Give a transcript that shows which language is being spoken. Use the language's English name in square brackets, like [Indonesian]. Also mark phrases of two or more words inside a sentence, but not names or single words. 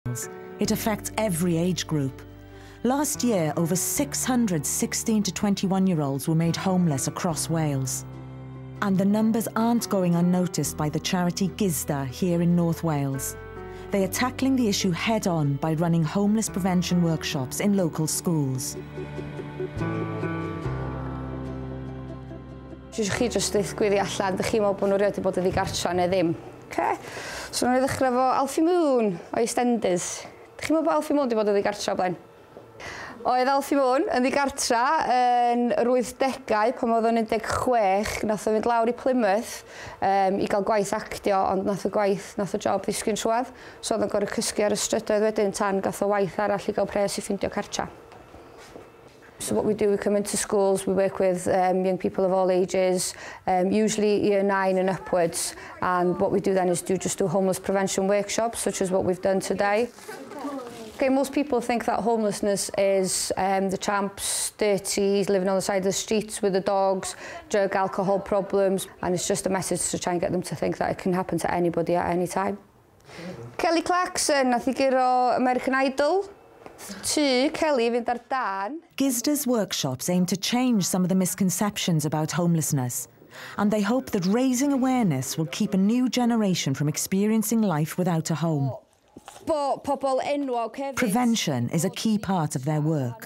[English] It affects every age group. Last year, over 600 16 to 21-year-olds were made homeless across Wales. And the numbers aren't going unnoticed by the charity Gisda here in North Wales. They are tackling the issue head-on by running homeless prevention workshops in local schools. [Welsh] Chi jyst dweud allan, ydych chi'n meddwl bod nhw rioed wedi bod yn ddigartra neu ddim. So nhw'n ddechrau efo Alfie Moon o EastEnders. Ydych chi'n meddwl bod Alfie Moon wedi bod yn ddigartra o blaen? Oedd Alfie Moon yn ddigartra yn yr 80au pan oedd o'n 16, nath o fynd lawr i Plymouth i gael gwaith actio, ond nath o job ddisgyn trwad. So oedd o'n gorfod cysgu ar y strydoedd wedyn tan gath o waith arall i gael pres i ffindio cartra. [English] So what we do, we come into schools, we work with young people of all ages, usually year 9 and upwards, and what we do then is just do homeless prevention workshops, such as what we've done today. Okay, most people think that homelessness is the tramps, dirty, living on the side of the streets with the dogs, drug, alcohol problems, and it's just a message to try and get them to think that it can happen to anybody at any time. [Welsh] Kelly Clarkson, nath I giro American Idol. [English] Gisda's workshops aim to change some of the misconceptions about homelessness, and they hope that raising awareness will keep a new generation from experiencing life without a home. Prevention is a key part of their work.